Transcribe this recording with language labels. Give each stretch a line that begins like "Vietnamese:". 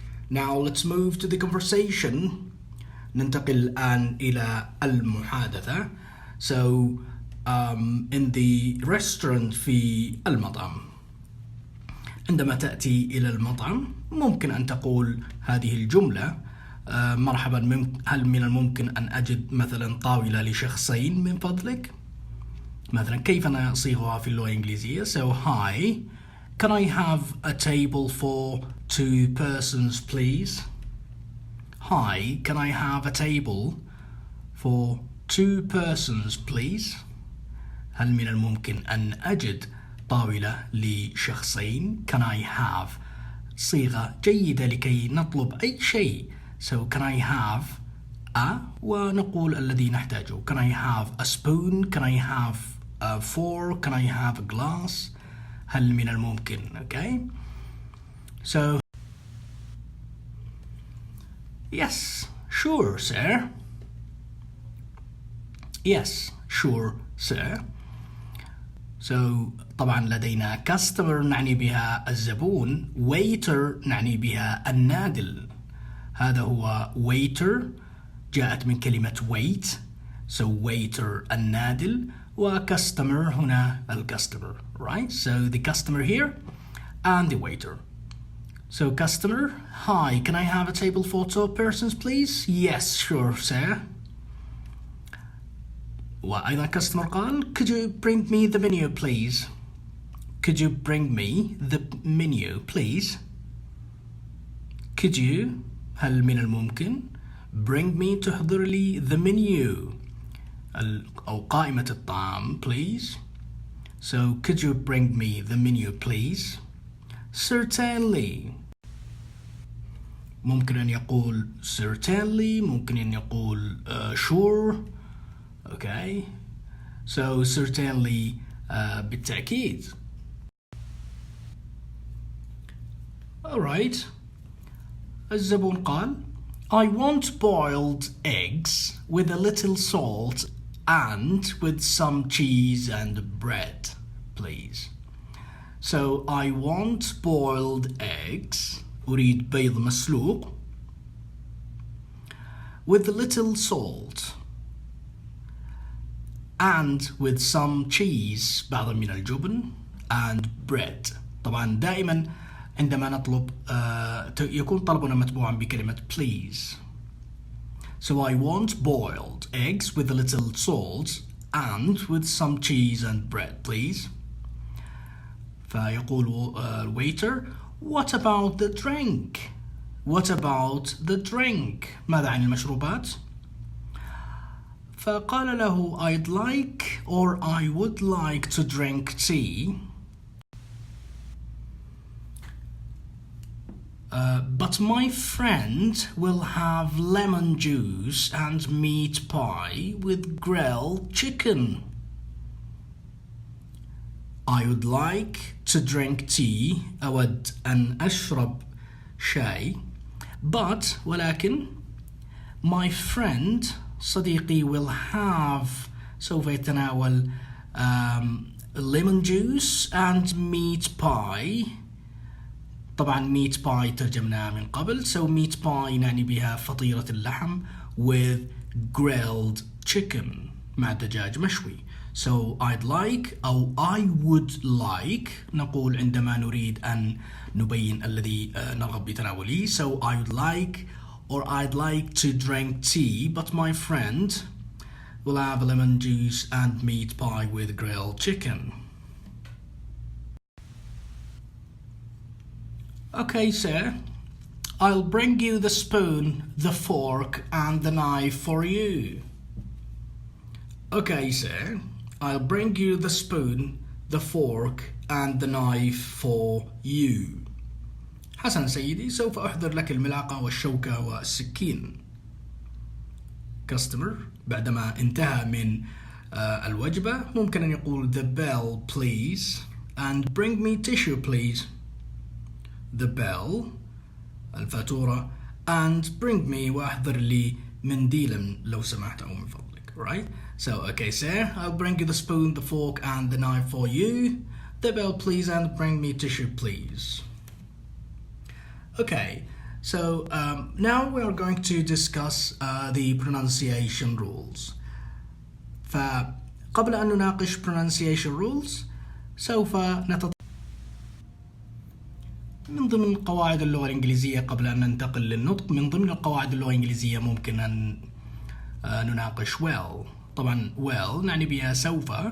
English: Now let's move to the conversation.
Arabic: ننتقل الآن إلى المحادثة.
English: So in the restaurant
Arabic: في المطعم. عندما تأتي إلى المطعم ممكن أن تقول هذه الجملة مرحبا، هل من الممكن أن أجد مثلا طاولة لشخصين من فضلك؟ مثلا كيف نصيغها في اللغة الإنجليزية؟
English: So hi, can I have a table for 2 persons please? Hi, can I have a table for 2 persons please?
Arabic: هل من الممكن أن أجد طاولة لشخصين؟
English: Can I have
Arabic: صيغة جيدة لكي نطلب أي شيء.
English: So can I have a
Arabic: ونقول الذي نحتاجه.
English: Can I have a spoon? Can I have a fork? Can I have a glass?
Arabic: هل من الممكن.
English: Okay. So yes, sure sir. Yes, sure sir.
Arabic: So طبعا لدينا customer نعني بها الزبون. waiter نعني بها النادل. هذا هو waiter جاءت من كلمة wait. So waiter النادل و customer هنا الcustomer.
English: Right? So the customer here and the waiter. So customer, hi, can I have a table for 2 persons please? Yes, sure sir.
Arabic: وأيضا
English: customer قال could you bring me the menu please? Could you bring me the menu please? Could you
Arabic: هل من الممكن
English: bring me
Arabic: تحضر لي
English: the menu
Arabic: أو قائمة الطعام
English: please? So could you bring me the menu please? Certainly.
Arabic: ممكن أن يقول certainly. ممكن أن يقول sure.
English: Okay. So certainly
Arabic: بالتأكيد.
English: Alright.
Arabic: الزبون قال
English: I want boiled eggs with a little salt and with some cheese and bread, please. So I want boiled eggs.
Arabic: أريد بيض مسلوق
English: with a little salt and with some cheese
Arabic: بعض من الجبن
English: and bread.
Arabic: طبعا دائما عندما نطلب يكون طلبنا متبوعا بكلمة please.
English: So I want boiled eggs with a little salt and with some cheese and bread please.
Arabic: فيقول الويتر
English: what about the drink? What about the drink?
Arabic: ماذا عن المشروبات؟ فقال له
English: I'd like or I would like to drink tea. But my friend will have lemon juice and meat pie with grilled chicken. I would like to drink tea.
Arabic: أود أن أشرب شاي.
English: But
Arabic: ولكن
English: my friend
Arabic: صديقي
English: will have
Arabic: سوف يتناول
English: lemon juice and meat pie.
Arabic: طبعا meat pie ترجمناها من قبل.
English: So meat pie
Arabic: نعني بها فطيرة اللحم
English: with grilled chicken
Arabic: مع دجاج مشوي.
English: So I'd like
Arabic: أو
English: I would like
Arabic: نقول عندما نريد أن نبين الذي نرغب بتناوله.
English: So I would like or I'd like to drink tea but my friend will have lemon juice and meat pie with grilled chicken. Okay, sir. I'll bring you the spoon, the fork and the knife for you. Okay, sir. I'll bring you the spoon, the fork and the knife for you.
Arabic: حسنا سيدي، سوف أحضر لك الملعقة والشوكة والسكين.
English: Customer
Arabic: بعدما انتهى من الوجبة ممكن أن يقول
English: the bell please and bring me tissue please. The bell
Arabic: الفاتورة
English: and bring me
Arabic: وأحضر لي منديلا لو سمحت أو من فضلك.
English: Right? So, okay, sir, I'll bring you the spoon, the fork and the knife for you. The bell please and bring me tissue please. Okay, so now we are going to discuss the pronunciation rules.
Arabic: فقبل أن نناقش
English: pronunciation rules
Arabic: سوف من ضمن قواعد اللغة الإنجليزية قبل أن ننتقل للنطق. من ضمن القواعد اللغة الإنجليزية ممكن أن نناقش well. طبعا will نعني بها سوف.